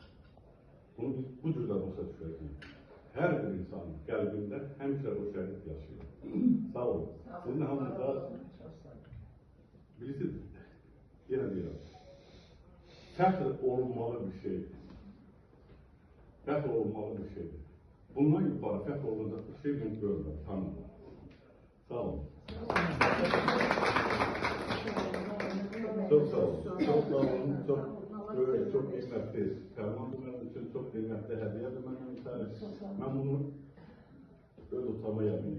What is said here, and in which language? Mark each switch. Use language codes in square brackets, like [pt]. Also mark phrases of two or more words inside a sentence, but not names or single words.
[az] Bunu biz bu cürdə başa düşürük. Hər bir insanın qəlbində həmişə o şəhid yaşayır. Sağ olun. Sizin hamınıza bilirsiniz, yenə deyirəm, fəxr olunmalı bir şeydir. Fəxr olunmalı bir şeydir. Bundan yukarı fəxr olunacaq bir şey mən görürəm, tanımam. [tr] Sağ olun. Çok sağ olun. Çok sağ olun. Çok kıymetli. Ferman benim için çok kıymetli hediye de benim için. Ben bunu böyle utama yapayım.